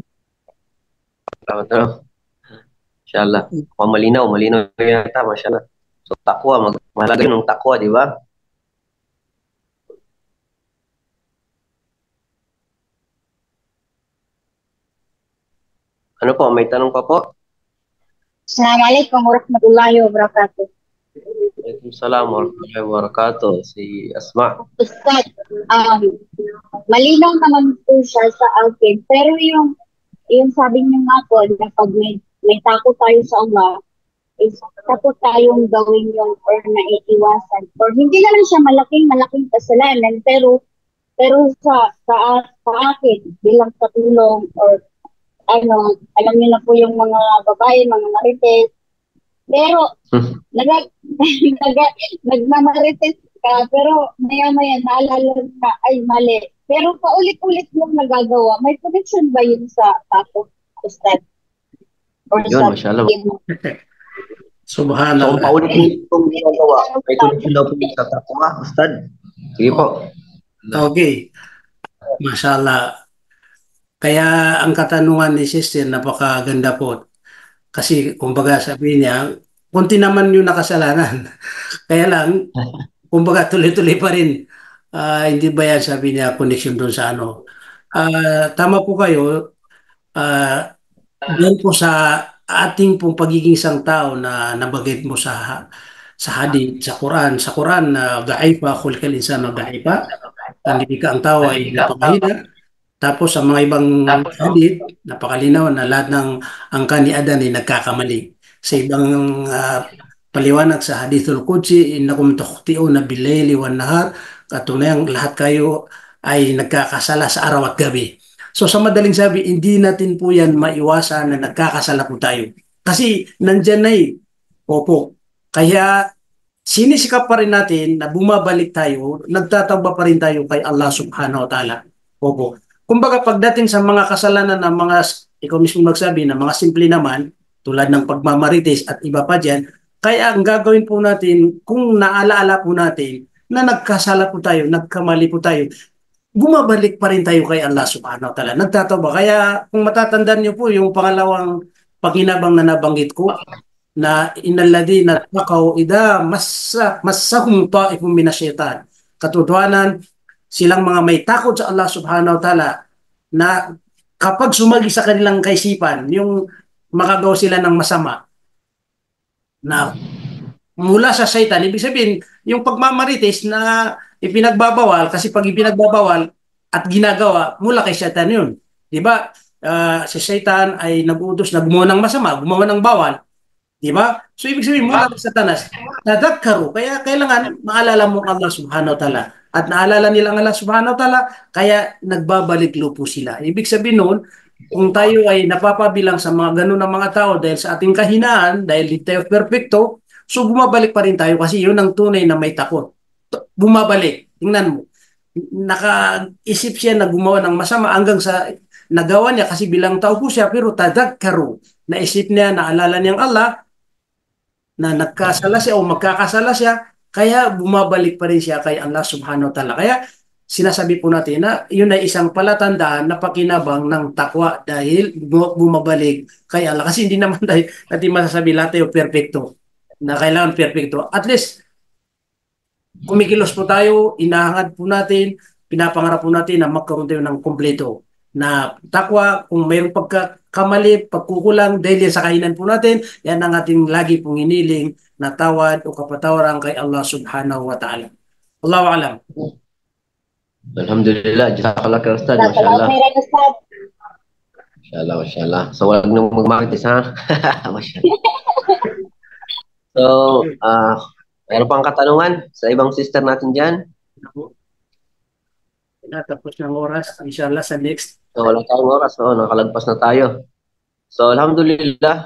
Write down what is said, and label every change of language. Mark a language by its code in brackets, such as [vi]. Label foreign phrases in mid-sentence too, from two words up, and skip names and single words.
[tl] Tanong. Inshallah. Malinaw yata, mashallah. So, takwa, mahalaga yun ng takwa, di ba? Ano po, may tanong pa po? [ar] السلام عليكم ورحمة الله وبركاته. وعليكم السلام ورحمة الله وبركاته. [tl] Si Asma. Ustad, malinaw naman po siya sa akin. Pero yung sabi niyo nga po, na pag may takot tayo sa Allah, is takot tayong gawin yung or naiiwasan. Or hindi naman siya malaking kasalanan, pero sa akin, bilang katulong or alam niyo na po yung mga babae, mga marites. Pero, nagmamarites ka, pero maya-maya naalala na, ay mali. Pero paulit-ulit mong nagagawa, may connection ba yun sa takot, Ustad? Or yun, mashallah. Subhanallah. So, paulit-ulit mong ginagawa, may connection daw po sa takwa, Ustad. Sige po. Okay. Mashallah. Kaya ang katanungan ni Sister, napakaganda po. Kasi kumbaga sabi niya, kunti naman yung nakasalanan. Kaya lang, kumbaga tuloy-tuloy pa rin. Hindi ba yan sabi niya connection doon sa ano. Tama po kayo. Doon po sa ating pong pagiging isang tao na nabanggit mo sa hadith, sa Quran. Sa Quran, [ar] ضعيفا، خلق الإنسان ضعيفا. [tl] Ang ang tao ay napakahina. Tapos sa mga ibang hadith, napakalinaw na lahat ng angka ni Adan ay nagkakamali. Sa ibang paliwanag sa [ar] الحديث القدسي، إنكم تخطئون بالليل والنهار, [tl] katunayan lahat kayo ay nagkakasala sa araw at gabi. So sa madaling sabi, hindi natin po yan maiwasan na nagkakasala po tayo. Kasi nandyan na eh. Opo. Kaya sinisikap pa rin natin na bumabalik tayo, nagtatawba pa rin tayo kay Allah [ar] سبحانه وتعالى. [tl] Opo. Kumbaga pagdating sa mga kasalanan ng mga, ikaw mismo magsabi, na mga simple naman, tulad ng pagmamarites at iba pa dyan, kaya ang gagawin po natin, kung naalaala po natin, na nagkasala po tayo, nagkamali po tayo, bumabalik pa rin tayo kay Allah [ar] سبحانه وتعالى. [tl] Nagtatawba. Kaya kung matatandaan niyo po yung pangalawang pakinabang na nabanggit ko, na [ar] إن الذين اتقوا إذا مسهم طائف من الشيطان. [tl] Katotohanan, silang mga may takot sa Allah [ar] سبحانه وتعالى [tl] na kapag sumagi sa kanilang kaisipan, yung makagawa sila ng masama na mula sa shaitan, ibig sabihin, yung pagmamarites na ipinagbabawal, kasi pag ipinagbabawal at ginagawa, mula kay shaitan yun. Di ba? Si shaitan ay nag-utos na gumawa ng masama, gumawa ng bawal. Di ba? So, ibig sabihin, mula kay Satanas, nadagkaro. Kaya kailangan maalala mo ang Allah [ar] سبحانه وتعالى. [tl] At naalala nila ang Allah [ar] سبحانه وتعالى, [tl] kaya nagbabalik lupo sila. Ibig sabihin noon, kung tayo ay napapabilang sa mga ganun ng mga tao dahil sa ating kahinaan, dahil di tayo perfecto, so bumabalik pa rin tayo kasi yun ang tunay na may takot. Bumabalik. Tingnan mo. Nakaisip siya na gumawa ng masama hanggang sa nagawa niya kasi bilang tao po siya, pero tadagkaro. Naisip niya, naalala niyang Allah, na nagkasala siya o magkakasala siya, kaya bumabalik pa rin siya kay Allah [ar] سبحانه وتعالى. [tl] Kaya sinasabi po natin na yun ay isang palatandaan na pakinabang ng takwa dahil bumabalik kay Allah. Kasi hindi naman tayo natin masasabi lahat tayo perfecto, na kailangan perfecto. At least, kumikilos po tayo, inahangad po natin, pinapangarap po natin na magkaroon tayo ng kumpleto na takwa. Kung mayroong pagkakamali, pagkukulang dahil yan sa kainan po natin, yan ang ating lagi pong iniling na tawad o kapatawaran kay Allah [ar] سبحانه وتعالى. الله أعلم. الحمد لله، جزاك الله خير أستاذ، ما شاء الله. ما شاء الله، ما شاء الله. [tl] So, wag nang magmarites ha. Mashallah. So, mayroon pang katanungan sa ibang sister natin dyan? Natapos ng oras, inshallah sa next. So, wala tayong oras, no? Nakalagpas na tayo. So, alhamdulillah.